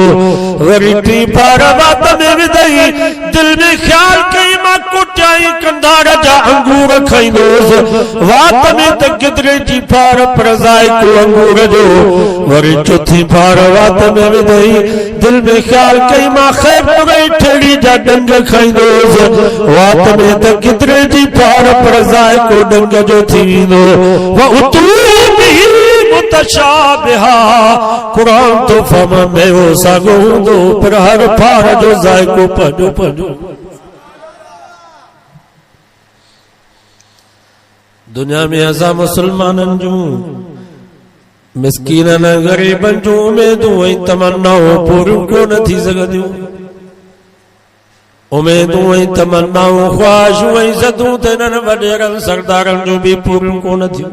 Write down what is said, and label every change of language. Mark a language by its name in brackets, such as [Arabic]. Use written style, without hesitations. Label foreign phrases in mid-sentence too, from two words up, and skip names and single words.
[Sindhi] वरी 3 फार वात में विधई, दिल में ख्याल कई मां कुटियाई कंधार जा अंगूर खाईंदोसि, वात में त गिदरे जी फार पर ज़ाइको अंगूर जो। वरी 4थी फार वात में विधई, दिल में ख्याल कई मां खैर गई ठेड़ी जा डंग खाईंदो वात में त कितरे जी पार पर जाए को डंग जो थींदो व उतूबी मुतशाबिहा कुरान तो फम में वो सागोंदो पर हर पार जो जाए को पजो पजो। दुनिया में असा मुसलमानन जो मिस्कीनन गरीबन जो उम्मीदूं ऐं तमन्नाऊं पूरियूं कोन थी सघंदियूं। उम्मीदूं ऐं तमन्नाऊं ख्वाहिशूं ऐं ज़दूं त इन्हनि वॾेरनि सरदारनि जूं बि पूरियूं कोन थियूं।